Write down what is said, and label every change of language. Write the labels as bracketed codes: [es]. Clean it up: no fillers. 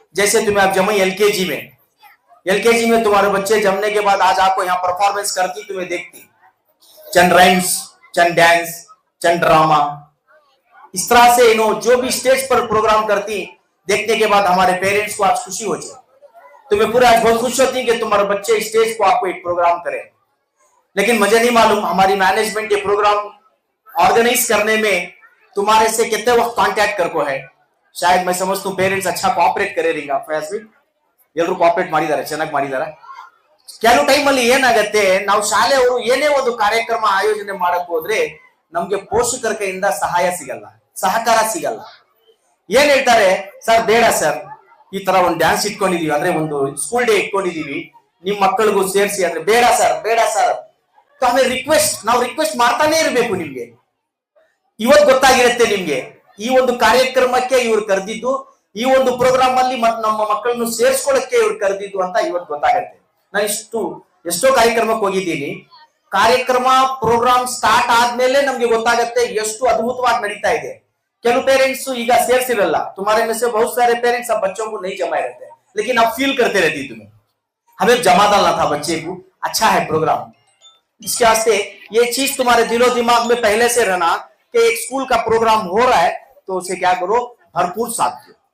[hi] जैसे तुम्हें आप जमी एलकेजी में तुम्हारे बच्चे जमने के बाद आज आपको यहाँ परफॉर्मेंस करती, तुम्हें देखती, चंद राइम्स, चंद डांस, चंद ड्रामा, इस तरह से जो भी स्टेज पर प्रोग्राम करती, देखने के बाद हमारे पेरेंट्स को आज खुशी होती है. तुम्हें पूरा आज बहुत खुश होती है कि तुम्हारे बच्चे स्टेज को आपको एक प्रोग्राम करे. लेकिन मुझे नहीं मालूम हमारी मैनेजमेंट ये प्रोग्राम ऑर्गेनाइज करने में तुम्हारे से कितने वक्त कांटेक्ट कर को है. शायद मैं समझता हूँ पेरेंट्स अच्छा कोऑपरेट करे रहेगा. [kn] ಎಲ್ಲರೂ ಕೋಆಪರೇಟ್ ಮಾಡಿದ್ದಾರೆ, ಚೆನ್ನಾಗಿ ಮಾಡಿದ್ದಾರೆ. ಕೆಲವು ಟೈಮಲ್ಲಿ ಏನಾಗತ್ತೆ, ನಾವು ಶಾಲೆಯವರು ಏನೇ ಒಂದು ಕಾರ್ಯಕ್ರಮ ಆಯೋಜನೆ ಮಾಡಕ್ ಹೋದ್ರೆ ನಮ್ಗೆ ಪೋಷಕರ ಕೈಯಿಂದ ಸಹಾಯ ಸಿಗಲ್ಲ, ಸಹಕಾರ ಸಿಗಲ್ಲ. ಏನ್ ಹೇಳ್ತಾರೆ, ಸರ್ ಬೇಡ ಸರ್, ಈ ತರ ಒಂದು ಡ್ಯಾನ್ಸ್ ಇಟ್ಕೊಂಡಿದೀವಿ ಅಂದ್ರೆ ಒಂದು ಸ್ಕೂಲ್ ಡೇ ಇಟ್ಕೊಂಡಿದೀವಿ, ನಿಮ್ ಮಕ್ಕಳಿಗೂ ಸೇರಿಸಿ ಅಂದ್ರೆ ಬೇಡ ಸರ್. ಆಮೇಲೆ ನಾವು ರಿಕ್ವೆಸ್ಟ್ ಮಾಡ್ತಾನೆ ಇರಬೇಕು. ನಿಮ್ಗೆ ಇವತ್ತು ಗೊತ್ತಾಗಿರುತ್ತೆ, ನಿಮ್ಗೆ ಈ ಒಂದು ಕಾರ್ಯಕ್ರಮಕ್ಕೆ ಇವ್ರು ಕರೆದಿದ್ದು, ಈ ಒಂದು ಪ್ರೋಗ್ರಾಮ್ ಅಲ್ಲಿ ನಮ್ಮ ಮಕ್ಕಳನ್ನು ಸೇರಿಸ್ಕೊಳ್ಳಕ್ಕೆ ಇವ್ರು ಕರೆದಿದ್ದು ಅಂತ ಇವತ್ತು ಗೊತ್ತಾಗತ್ತೆ. ನಾನು ಎಷ್ಟೋ ಕಾರ್ಯಕ್ರಮಕ್ಕೆ ಹೋಗಿದ್ದೀನಿ, ಕಾರ್ಯಕ್ರಮ ಪ್ರೋಗ್ರಾಮ್ ಸ್ಟಾರ್ಟ್ ಆದ್ಮೇಲೆ ನಮ್ಗೆ ಗೊತ್ತಾಗತ್ತೆ ಎಷ್ಟು ಅದ್ಭುತವಾಗಿ ನಡೀತಾ ಇದೆ. ಕೆಲವು ಪೇರೆಂಟ್ಸ್ ಈಗ ಸೇರಿಸಿರಲ್ಲ, [hi] तुम्हारे में से बहुत सारे पेरेंट्स अब बच्चों को नहीं जमाए रहते, लेकिन आप फील करते रहती तुम्हें हमें जमा डालना था बच्चे को, अच्छा है प्रोग्राम. इसके वास्ते ये चीज तुम्हारे दिलो दिमाग में पहले से रहना कि एक स्कूल का प्रोग्राम हो रहा है तो उसे क्या करो, भरपूर साथ दो.